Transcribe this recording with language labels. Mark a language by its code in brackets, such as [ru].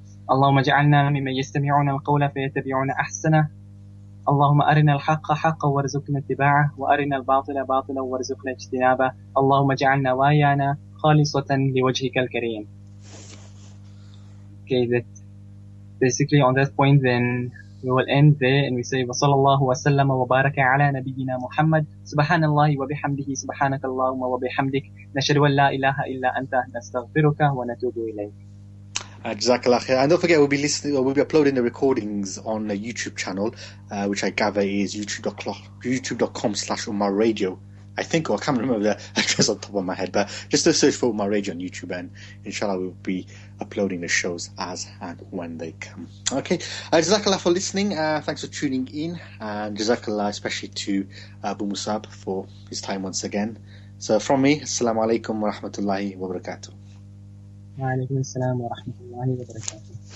[ar] اللهم اجعلنا ممن يستمعون القول فيتبعون أحسنه. اللهم أرنا الحق حقا وارزقنا اتباعه وأرنا الباطل باطلا وارزقنا اجتنابه. اللهم اجعلنا وايانا خالصة لوجهك الكريم. [en] Okay, that basically on that point then we will end there and we say [ar] وصلى الله وسلم وبارك على نبينا محمد سبحان الله وبحمده سبحانك اللهم وبحمدك نشهد أن لا إله إلا أنت نستغفرك ونتوب إليك. Jazakallah khair. [en] And don't forget, we'll be uploading the recordings on the YouTube channel, which I gather is youtube.com/Ummah Radio. I think, or I can't remember the address on top of my head, but just to search for Ummah Radio on YouTube, and inshallah we'll be uploading the shows as and when they come. Okay, Jazakallah for listening. Thanks for tuning in, and Jazakallah especially to Abu Musab for his time once again. So from me, [ar] Assalamu alaikum wa rahmatullahi wa barakatuh. وعليكم السلام ورحمة الله وبركاته.